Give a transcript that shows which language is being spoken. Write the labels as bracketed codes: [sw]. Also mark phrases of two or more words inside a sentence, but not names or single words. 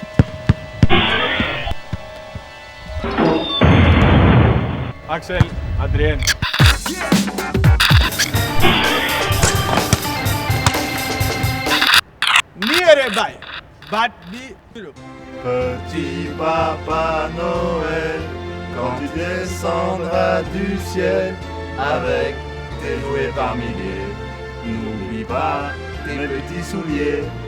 [eu] Axel, Adrien. Ni ere bai, bat bi tiro. [fr] Petit Papa Noël, quand tu descendras du ciel avec tes jouets par milliers, n'oublie pas tes petits souliers.